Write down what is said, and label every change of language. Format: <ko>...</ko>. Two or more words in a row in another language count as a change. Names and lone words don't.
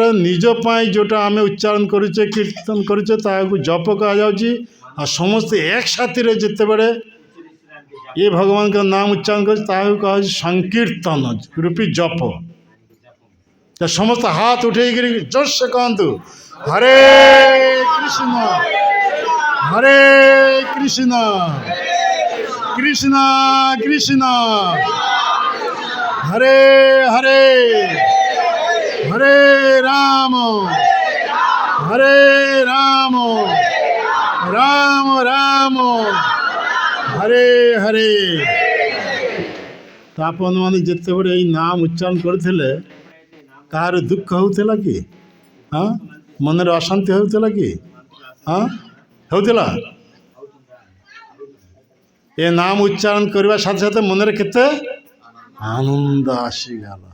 <or>ନିଜ ପାଇଁ ଯେଉଁଟା ଆମେ ଉଚ୍ଚାରଣ କରୁଛେ, କୀର୍ତ୍ତନ କରୁଛେ, ତାହାକୁ ଜପ କୁହାଯାଉଛି। ଆଉ ସମସ୍ତେ ଏକସାଥିରେ ଯେତେବେଳେ ଏ ଭଗବାନଙ୍କ ନାମ ଉଚ୍ଚାରଣ କରୁଛି, ତାହାକୁ କୁହାଯାଉଛି ସଂକୀର୍ତ୍ତନ ରୂପୀ ଜପ। ତ ସମସ୍ତେ ହାତ ଉଠେଇକରି ଜୋରସେ କହନ୍ତୁ,</or> <sa>ହରେ କୃଷ୍ଣ হরে কৃষ্ণ কৃষ্ণ কৃষ্ণ হরে হরে হরে রাম হরে রাম রাম রাম হরে হরে।</sa> <or>ତ ଆପଣମାନେ ଯେତେବେଳେ ଏଇ ନାମ ଉଚ୍ଚାରଣ କରୁଥିଲେ କାହାର ଦୁଃଖ ହେଉଥିଲା କି? ହଁ, ମନରେ ଅଶାନ୍ତି ହେଉଥିଲା କି? ହଁ, ହେଉଥିଲା? ଏ ନାମ ଉଚ୍ଚାରଣ କରିବା ସାଥେ ସାଥେ ମନରେ କେତେ ଆନନ୍ଦ ଆସିଗଲା।</or>